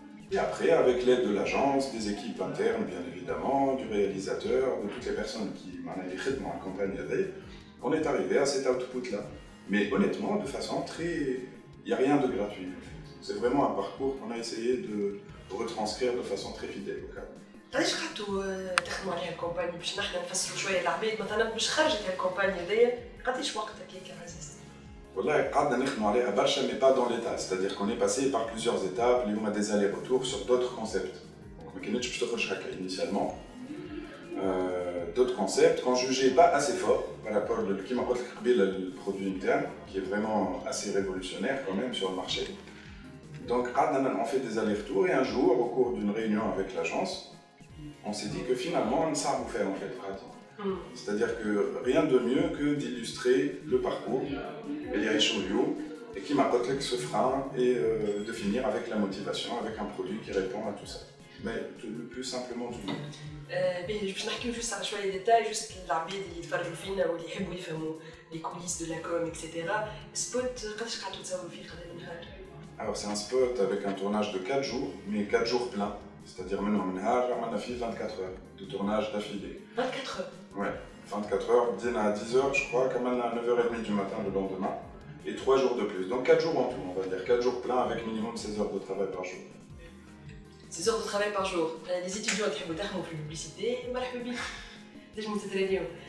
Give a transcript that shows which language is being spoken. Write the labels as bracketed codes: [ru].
[fr] Et après, avec l'aide de l'agence, des équipes internes, bien évidemment, du réalisateur, de toutes les personnes qui m'ont accompagné, on est arrivé à cet output-là. Mais honnêtement, de façon très... Il n'y a rien de gratuit. C'est vraiment un parcours qu'on a essayé de retranscrire de façon très fidèle. [ar] علاش قعدتوا تخدموا عليها الكومباني باش نحن نفسروا شويه العباد مثلا باش خرجت الكومباني هذيا قداش وقت هكاك يا عزيز؟ والله قعدنا نخدموا عليها برشا [fr] mais pas dans l'état, c'est-à-dire qu'on est passé par plusieurs étapes, il y a des allers-retours sur d'autres concepts. [ar] Donc ما كانتش باش تخرج هكا initialement. [fr] D'autres concepts qu'on jugeait pas assez fort par rapport au le produit interne qui est vraiment assez révolutionnaire quand même sur le marché. Donc on fait des allers-retours et un jour au cours d'une réunion avec l'agence, on s'est dit que finalement on ne savait faire en fait. C'est-à-dire que rien de mieux que d'illustrer le parcours et qui m'apporte ce frein et de finir avec la motivation, avec un produit qui répond à tout ça. Mais le plus simplement du monde. [ar] باش نحكيو جوست على شويه ديتاي جوست العباد اللي يتفرجوا فينا واللي يحبوا يفهموا [fr] لي كوليس دو لا كوم اكسيتيرا. [ar] سبوت قداش قعدتوا تصوروا فيه قداش من نهار؟ [fr] Alors c'est un spot avec un tournage de 4 jours, mais 4 jours pleins. C'est-à-dire maintenant on a fait 24 heures de tournage d'affilée. 24 heures? Ouais, 24 heures, dîner à 10 heures je crois, quand même à 9h30 du matin le lendemain. Et 3 jours de plus, donc 4 jours en tout, on va dire 4 jours pleins avec minimum 16 heures de travail par jour. 16 heures de travail par jour. Les étudiants qui [ar] يحبوا يدخلوا في الببليسيتي مرحبا بك. نجموا تترينيو.